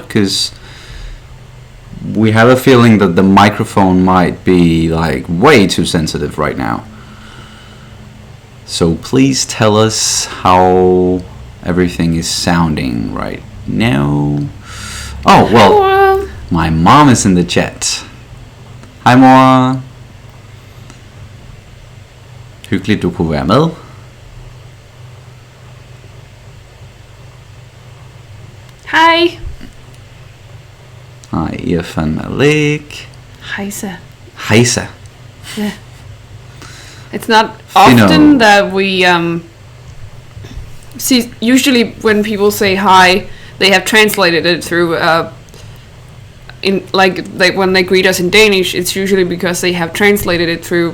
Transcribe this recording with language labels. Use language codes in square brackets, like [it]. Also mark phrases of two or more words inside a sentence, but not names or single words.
[en] Because we have a feeling that the microphone might be like way too sensitive right now. So please tell us how everything is sounding right now. Oh, well, my mom is in the chat. [da] Hej mor. Hyggeligt du kunne være med. Hej. Hej Irfan Malik. Hejsa. Hejsa. [en] Yeah. It's not often that we see. Usually when people say hi, they have translated it through in like when they greet us in Danish, it's usually because they have translated it through